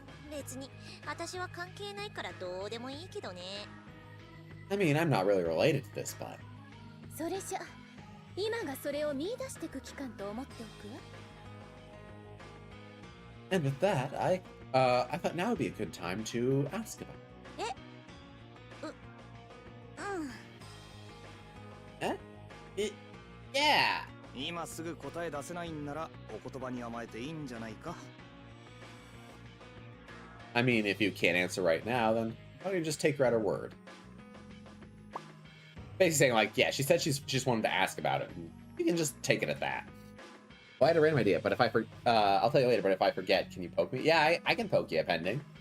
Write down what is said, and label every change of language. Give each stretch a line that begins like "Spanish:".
Japanese: 別に私は関係ないからどうでもいいけどね。
English: I mean, I'm not really related to this, but
Japanese: それじゃ今がそれを見出していく期間と思っておくわ。
English: and with that, I thought now would be a good time to ask about. うん。 Yeah.
Japanese: 今すぐ答え出せないんならお言葉に甘えていいんじゃないか。
English: I mean, if you can't answer right now, then why don't you just take her at her word? Basically saying, like, yeah, she said she just wanted to ask about it. And you can just take it at that. Well, I had a random idea, but if I'll tell you later, but if I forget, can you poke me? Yeah, I can poke you, pending.